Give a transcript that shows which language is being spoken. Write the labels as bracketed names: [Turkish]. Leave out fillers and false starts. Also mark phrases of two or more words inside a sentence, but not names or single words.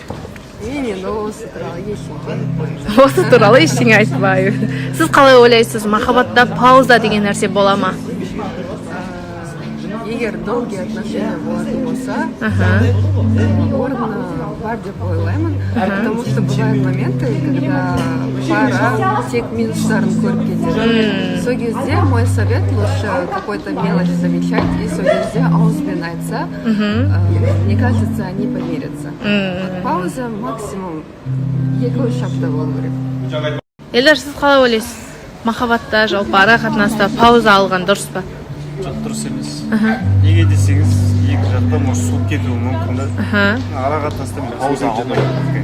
[Kazakh] Мен енді осы туралы ештеңе. Осы туралы ештеңе айтпаймын. Сіз қалай ойлайсыз, махаббатта пауза деген нәрсе бола ма? Егер [Russian] долгие отношения [Kazakh] болатын болса, орны бар деп ойлаймын, [Russian] потому что бывают моменты, когда пара [Kazakh] тек минустарын көріп кетеді. Сол кезде [Russian] мой совет лучше какой-то мелочь замечать, и [Kazakh] сол кезде ауызбен айтса, [Russian] мне кажется, они помирятся. [Kazakh] Пауза максимум 2-3 апта болу керек. Елдар, сіз қалай ойлайсыз? Махаббатта, жалпы ара қатынаста пауза алған дұрыс па? Жоқ, дұрыс емес. Неге десеңіз, екі жақта может суып кетуі мүмкін да. Ара қатынаста мен пауза алмаймын.